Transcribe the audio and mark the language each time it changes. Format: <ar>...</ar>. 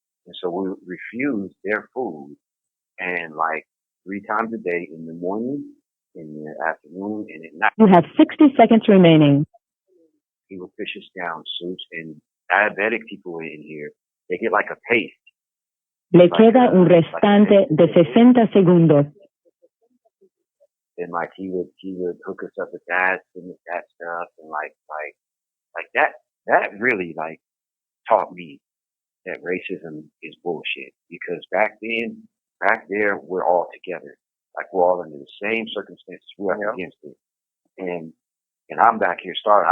<en>And so we refused their food, and like 3 times a day, in the morning, in the afternoon, and at night. You have 60 seconds remaining. He would fish us down soups, and diabetic people in here, they get like a paste.</en> <es>Le queda un restante de 60 segundos.</es> <en>And like he would hook us up with that and with that stuff, and like that really like taught me that racism is bullshit, because back there we're all together, like we're all under the same circumstances, we're up against it, and I'm back here starving.</en>